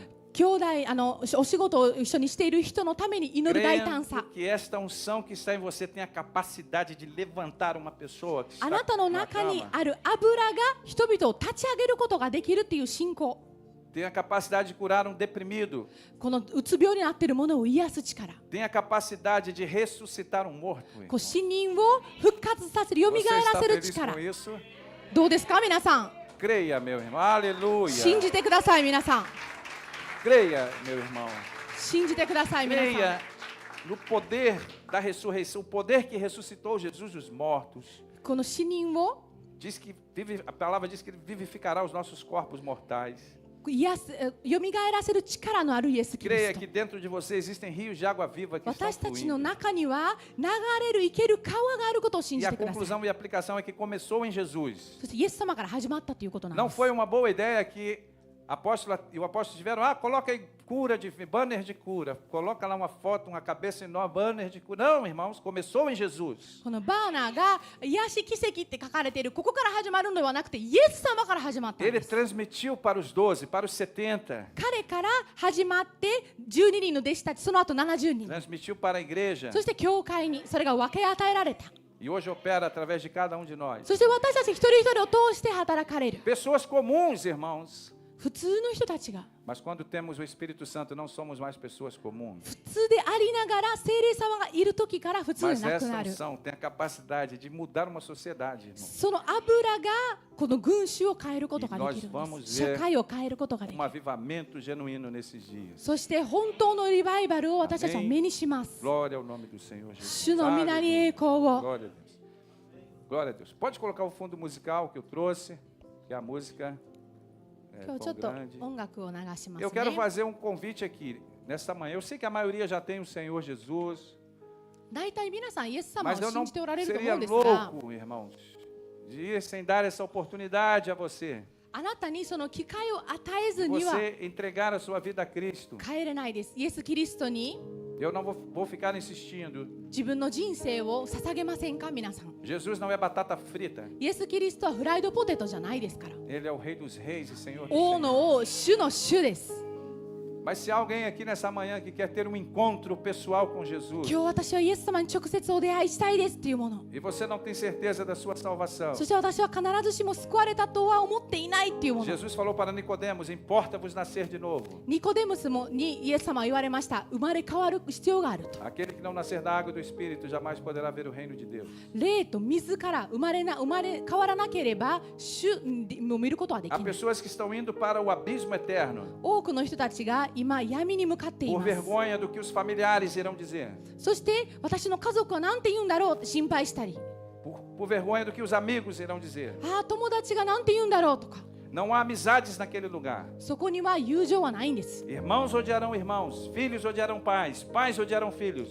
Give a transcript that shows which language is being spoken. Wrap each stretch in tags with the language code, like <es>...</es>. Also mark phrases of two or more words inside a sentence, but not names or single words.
<ja>兄弟お仕事を一緒にしている人のために祈る大胆さ</ja> <pt>crendo que esta unção que está em você tem a capacidade de levantar uma pessoa que</pt> <ja>あ</ja> <pt>está</pt> <ja>なたの</ja> <pt>numa</pt> <ja>中に</ja> <pt>cama,</pt> <ja>ある油が人々を立ち上げることができるっていう信仰</ja> <pt>tem a capacidade de curar um deprimido,</pt> <ja>このうつ病になっているものを癒す力</ja> <pt>tem a capacidade de ressuscitar um morto.</pt> <ja>こう死人を復活させる、蘇</ja> <pt>Você</pt> <ja>ら</ja> <pt>está</pt> <ja>せる</ja> <pt>feliz</pt> <ja>力</ja> <pt>com isso?</pt> <ja>どうですか皆さん</ja> <pt>Creia, meu irmão. Aleluia.</pt> <ja>信じてください皆さん</ja> <pt>Creia, meu irmão.</pt> <ja>信じてください皆さん</ja> <pt>Creia no poder da ressurreição, o poder que ressuscitou Jesus dos mortos.</pt> <ja>この死人を</ja> <pt>Diz que a palavra diz que ele vivificará os nossos corpos mortais.</pt> <ja>癒す蘇らせる力のあるイエス・キリ</ja> <pt>Creia</pt> <ja>スト</ja> <pt>que dentro de você existem rios de água viva que estão</pt> <ja>私たちの</ja> <pt>fluindo.</pt> <ja>中には流れる生ける川があることを信</ja> <pt>E</pt> <ja>じ</ja> <pt>a</pt> <ja>てください</ja> <pt>conclusão e aplicação é que começou em Jesus.</pt> <ja>そしてイエス様から始まったということなんで</ja> <pt>Não</pt> <ja>す</ja> <pt>foi uma boa ideia que o apóstolo tiveram, coloca aí cura banner de cura, coloca lá uma foto, uma cabeça enorme, banner de cura. Não, irmãos, começou em Jesus.</pt> <ja>このバーナーが癒し奇跡って書かれているここから始まるのではなくてイエス様から始まったん</ja> <pt>Ele</pt> <ja>です</ja> <pt>transmitiu para os 12, para os 70,</pt> <ja>彼から始まって12人の弟子たちその後70人</ja> <pt>transmitiu para a igreja</pt> <ja>そして教会にそれが分け与えられた</ja> <pt>e hoje opera através de cada um de nós.</pt> <ja>そして私たち一人一人を通して働かれる</ja> <pt>Pessoas comuns, irmãos.</pt> <ja>普通の人たちが</ja> <pt>Mas quando temos o Espírito Santo, não somos mais pessoas comuns.</pt> <ja>普通でありながら聖霊様がいる時から普通</ja> <pt>Mas</pt> <ja>でなく</ja> <pt>essa</pt> <ja>なる</ja> <pt>unção tem a capacidade de mudar uma sociedade, irmão.</pt> <ja>その油がこの群衆を変えることができるん</ja> <pt>E nós vamos</pt> <ja>です</ja> <pt>ver</pt> <ja>社会を変えることができ</ja> <pt>Um</pt> <ja>る</ja> <pt>avivamento genuíno nesses dias.</pt> <ja>そして本当のリバイバルを私たちは目にします</ja> <pt>Glória ao nome do Senhor Jesus.</pt> <ja>主の皆に栄光を</ja> <pt>Glória a Deus. Glória a Deus. Pode colocar o fundo musical que eu trouxe, que é a música</pt> <ja>今日ちょ</ja> <pt>Pão</pt> <ja>っと</ja> <pt>Grande.</pt> <ja>音楽を流します</ja> <pt>Eu quero</pt> <ja>ね</ja> <pt>fazer um convite aqui, nesta manhã. Eu sei que a maioria já tem o Senhor Jesus,</pt> <ja>大体皆さんイエス様を</ja> <pt>mas eu</pt> <ja>信</ja> <pt>não</pt> <ja>じておられると思</ja> <pt>seria</pt> <ja>うんですが</ja> <pt>louco, irmãos, de ir sem dar essa oportunidade a você.</pt> <ja>あなたにその機会を与えず</ja> <pt>De</pt> <ja>には</ja> <pt>você entregar a sua vida a Cristo.</pt> <ja>帰れないですイエス・キリストに</ja> <pt>Eu não vou ficar insistindo.</pt> <ja>自分の人生を捧げませんか皆さん</ja> <pt>Jesus não é batata frita.</pt> <ja>イエス・キリストはフライドポテトじゃないですから</ja> <pt>Ele é o Rei dos Reis e Senhor dos</pt> <ja>王</ja> <pt>Senhores.</pt> <ja>の王主の主です</ja> <pt>Mas se há alguém aqui nessa manhã que quer ter um encontro pessoal com Jesus</pt> <ja>今日私はイエス様に直接お出会いしたいですっていうもの</ja> <pt>e você não tem certeza da sua salvação,</pt> <ja>そして私は必ずしも救われたとは思っていないっていうもの</ja> <pt>Jesus falou para Nicodemos: importa-vos nascer de novo.</pt> <ja>ニコデムスもにイエス様は言われました生まれ変わる必要があると</ja> <pt>Aquele que não nascer da água e do Espírito jamais poderá ver o reino de Deus.</pt> <ja>霊と水から生まれ変わらなければ主を見ることはでき</ja> <pt>Há</pt> <ja>ない</ja> <pt>pessoas que estão indo para o abismo eterno</pt> <ja>多くの人たちが今闇に向かってい</ja> <pt>por</pt> <ja>ます</ja> <pt>vergonha do que os familiares irão dizer,</pt> <ja>そして私の家族は何て言うんだろうって心配したり</ja> <pt>por vergonha do que os amigos irão dizer.</pt> <ja>ああ友達が何て言うんだろうとか</ja> <pt>Não há amizades naquele lugar.</pt> <ja>そこには友情はないんです</ja> <pt>Irmãos odiarão irmãos, filhos odiarão pais, pais odiarão filhos.</pt>